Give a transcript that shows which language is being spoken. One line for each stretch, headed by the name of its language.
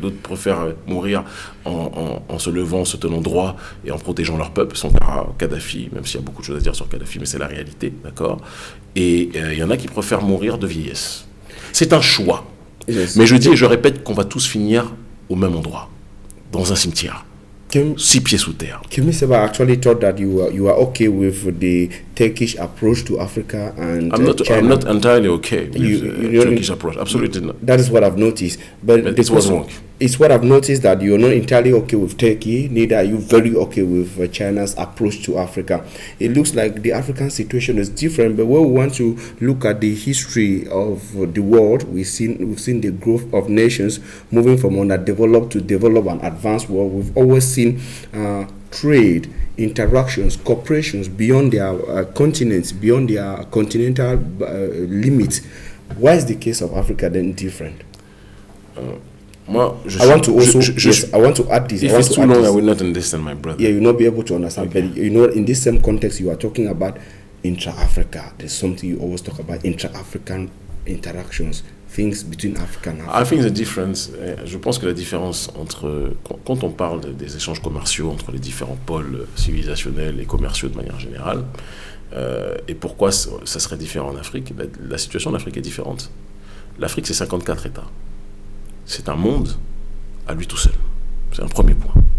French: D'autres préfèrent mourir en se levant, en se tenant droit et en protégeant leur peuple. Sankara, Kadhafi, même s'il y a beaucoup de choses à dire sur Kadhafi, mais c'est la réalité, d'accord. Et il y en a qui préfèrent mourir de vieillesse. C'est un choix. Mais je dis et je répète qu'on va tous finir au même endroit, dans un cimetière. 6 pieds sous terre.
English: Kimi Seba actually thought that you are okay with the Turkish approach to Africa and China. I'm not entirely okay with the Turkish approach. Absolutely not. That is what I've noticed. But it was wrong. It's what I've noticed that you're not entirely okay with Turkey, neither are you very okay with China's approach to Africa. It looks like the African situation is different, but when we want to look at the history of the world, we've seen the growth of nations moving from underdeveloped to developed and advanced world. We've always seen trade, interactions, cooperations beyond their continents, beyond their continental limits. Why is the case of Africa then different? I want to add this. If it's too long, I will not understand, my brother. Yeah, you'll not be able to understand. Okay. But you know, in this same context, you are talking about intra-Africa. There's something you always talk about, intra-African interactions, things between Africa and Africa. I think the difference,
French: je pense que la différence entre, quand on parle des échanges commerciaux entre les différents pôles civilisationnels et commerciaux de manière générale, et pourquoi ça serait différent en Afrique, la situation en Afrique est différente. L'Afrique, c'est 54 États. C'est un monde à lui tout seul. C'est un premier point.